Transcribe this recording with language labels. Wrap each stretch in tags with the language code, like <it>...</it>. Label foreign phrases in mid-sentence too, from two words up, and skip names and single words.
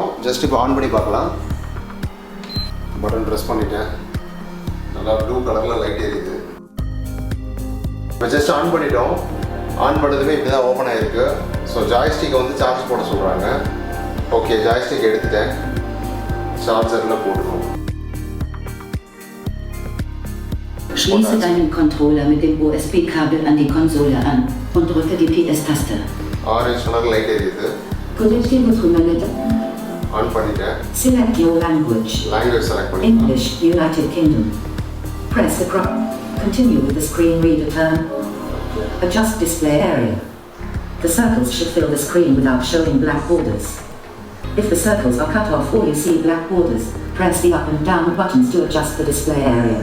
<ta>ஜஸ்ட் இப்போ ஆன் பண்ணி பார்க்கலாம். பட்டன் ப்ரெஸ் பண்ணிட்டேன். நல்லா ப்ளூ கலரில் லைட் எரியுது. இப்போ ஜஸ்ட் ஆன் பண்ணிட்டோம். ஆன் பண்ணதுமே இப்படி தான் ஓப்பன் ஆகிருக்கு. ஸோ ஜாய்ஸ்டிக்கை வந்து சார்ஜ் போட சொல்கிறாங்க. ஓகே, ஜாய்ஸ்டிக் எடுத்துட்டேன். சார்ஜரில் போட்டுருவோம்.</ta> <de>Schließe deinen Controller mit dem USB-Kabel an die Konsole an und drücke die PS-Taste.</de> <en>Orange color light எரியுது.</en> <fr>Connectez votre manette.</fr> <ta>ஆன் பண்ணிட்டேன்.</ta> <en>Select your language. Language select பண்ணிட்டேன். English, United Kingdom. Press the crop. Continue with the screen reader term. Adjust display area. The circles should fill the screen without showing black borders. If the circles are cut off or you see black borders, press the up and down buttons to adjust the display area.</en>